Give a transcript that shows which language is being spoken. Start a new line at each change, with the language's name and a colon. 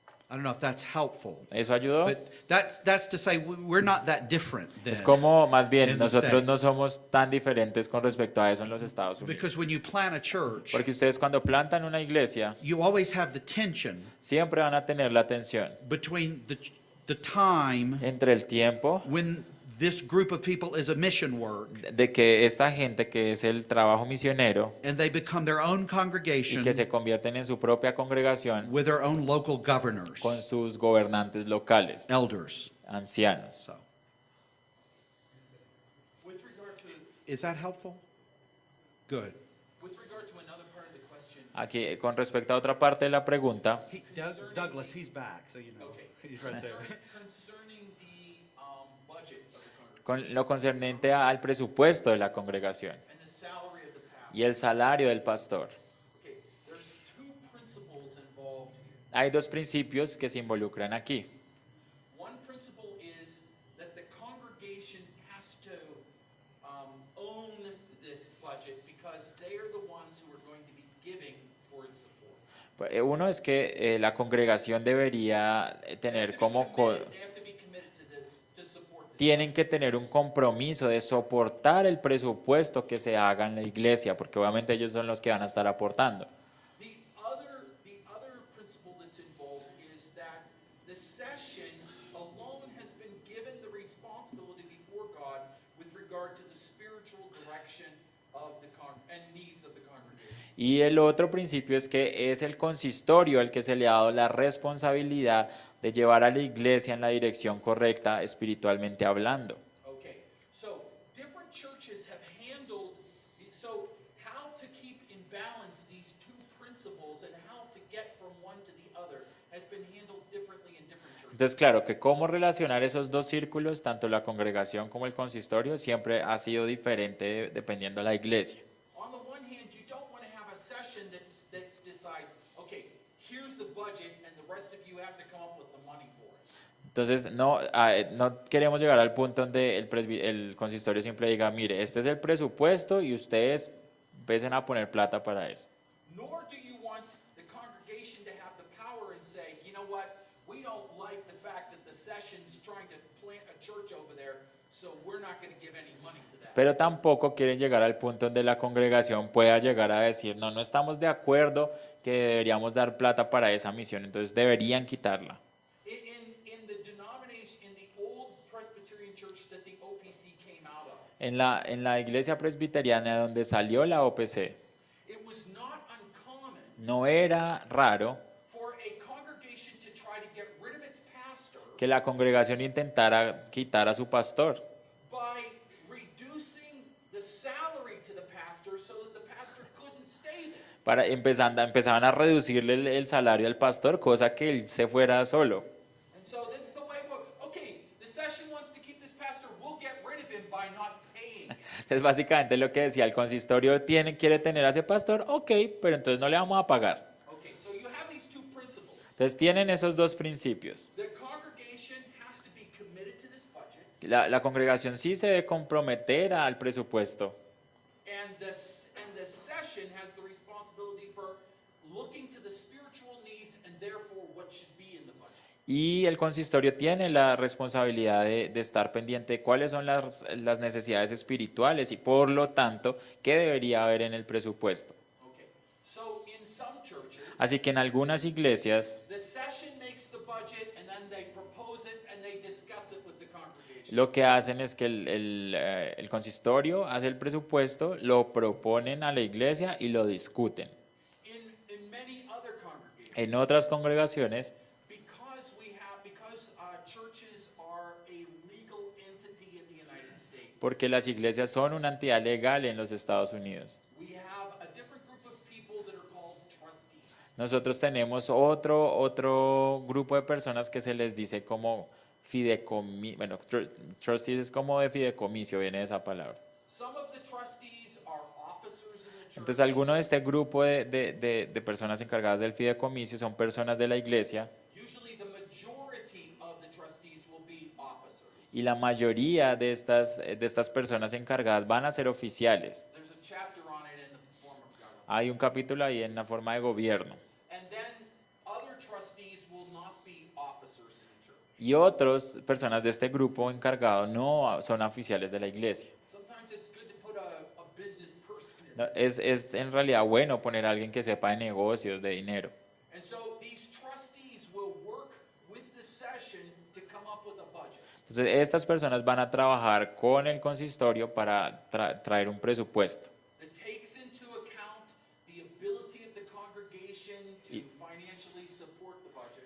English: I don't know if that's helpful,
Spanish: ¿Eso ayudó?
English: but that's to say we're not that different
Spanish: Es
English: then.
Spanish: como más bien
English: in the
Spanish: nosotros no
English: States.
Spanish: somos tan diferentes con respecto a eso en los Estados Unidos.
English: Because when you plant a church,
Spanish: Porque ustedes cuando plantan una iglesia
English: you always have the tension
Spanish: siempre van a tener la tensión
English: between the time
Spanish: entre el tiempo
English: when this group of people is a mission work
Spanish: de que esta gente que es el trabajo misionero
English: and they become their own
Spanish: y
English: congregation
Spanish: que se convierten en su propia congregación
English: with their own local governors,
Spanish: con sus gobernantes locales,
English: elders.
Spanish: ancianos.
English: So, With regard to, is that helpful? Good. with regard to another part of the question,
Spanish: Aquí, con respecto a otra parte de la pregunta,
English: Douglas, he's back, so you know. okay. He's right there. Concerning the budget of the congregation
Spanish: con lo concerniente al presupuesto de la congregación
English: and the salary of the pastor.
Spanish: y el salario del pastor,
English: Okay, there's two principles involved here.
Spanish: hay dos principios que se involucran aquí.
English: One principle is that the congregation has to own this budget because they are the ones who are going to be giving for its support.
Spanish: Uno es que la congregación debería tener como...
English: They have to be committed to this, to support this.
Spanish: tienen que tener un compromiso de soportar el presupuesto que se haga en la iglesia, porque obviamente ellos son los que van a estar aportando.
English: The other principle that's involved is that the session alone has been given the responsibility before God with regard to the spiritual direction of the and needs of the congregation.
Spanish: Y el otro principio es que es el consistorio el que se le ha dado la responsabilidad de llevar a la iglesia en la dirección correcta espiritualmente hablando.
English: Okay, so different churches have handled, so how to keep in balance these two principles and how to get from one to the other has been handled differently in different churches.
Spanish: Entonces, claro, que cómo relacionar esos dos círculos, tanto la congregación como el consistorio, siempre ha sido diferente dependiendo de la iglesia.
English: On the one hand, you don't want to have a session that decides, okay, here's the budget and the rest of you have to come up with the money for it.
Spanish: Entonces, no queremos llegar al punto donde el consistorio siempre diga, mire, este es el presupuesto y ustedes empiecen a poner plata para eso.
English: Nor do you want the congregation to have the power and say, you know what, we don't like the fact that the session's trying to plant a church over there, so we're not going to give any money to that.
Spanish: Pero tampoco quieren llegar al punto donde la congregación pueda llegar a decir, no estamos de acuerdo que deberíamos dar plata para esa misión, entonces deberían quitarla.
English: In the denomination, in the old Presbyterian church that the OPC came out of,
Spanish: En la iglesia presbiteriana donde salió la OPC,
English: it was not uncommon
Spanish: no era raro
English: for a congregation to try to get rid of its pastor
Spanish: que la congregación intentara quitar a su pastor
English: by reducing the salary to the pastor so that the pastor couldn't stay there.
Spanish: empezaban a reducirle el salario al pastor, cosa que él se fuera solo.
English: And so this is the way, okay, the session wants to keep this pastor, we'll get rid of him by not paying him.
Spanish: Entonces básicamente lo que decía el consistorio, quiere tener a ese pastor, ok, pero entonces no le vamos a pagar.
English: Okay, so you have these two principles.
Spanish: Entonces tienen esos dos principios.
English: The congregation has to be committed to this budget,
Spanish: La congregación sí se debe comprometer al presupuesto
English: and the session has the responsibility for looking to the spiritual needs and therefore what should be in the budget.
Spanish: y el consistorio tiene la responsabilidad de estar pendiente de cuáles son las necesidades espirituales y por lo tanto qué debería haber en el presupuesto.
English: Okay, so in some churches,
Spanish: Así que en algunas iglesias
English: the session makes the budget and then they propose it and they discuss it with the congregation.
Spanish: lo que hacen es que el consistorio hace el presupuesto, lo proponen a la iglesia y lo discuten.
English: In many other
Spanish: En otras congregaciones,
English: because churches are a legal entity in the United States,
Spanish: porque las iglesias son una entidad legal en los Estados Unidos,
English: we have a different group of people that are called trustees.
Spanish: nosotros tenemos otro grupo de personas que se les dice como fideicomiso. Bueno, trustees es como de fideicomiso, viene de esa palabra.
English: Some of the trustees are officers in the church.
Spanish: Entonces, algunos de este grupo de personas encargadas del fideicomiso son personas de la iglesia
English: Usually the majority of the trustees will be officers.
Spanish: y la mayoría de estas personas encargadas van a ser oficiales.
English: There's a chapter on it in the form of government.
Spanish: Hay un capítulo ahí en la forma de gobierno.
English: And then other trustees will not be officers in the church.
Spanish: Y otras personas de este grupo encargado no son oficiales de la iglesia.
English: Sometimes it's good to put a business person in.
Spanish: No, es en realidad bueno poner a alguien que sepa de negocios, de dinero.
English: And so these trustees will work with the session to come up with a budget.
Spanish: Entonces, estas personas van a trabajar con el consistorio para traer un presupuesto
English: That takes into account the ability of the congregation to financially support the budget,